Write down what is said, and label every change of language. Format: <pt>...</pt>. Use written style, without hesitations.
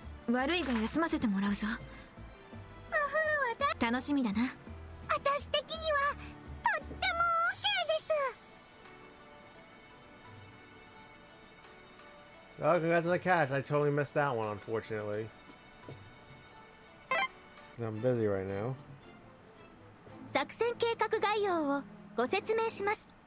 <ja>悪いが休ませてもらうぞ。楽しみだな。私的にはとっても OK です。</ja> <en>Oh, congrats on the catch. I totally missed that one, unfortunately. 'Cause I'm busy right now.</en> <ja>作戦計画概要をご説明します。</ja>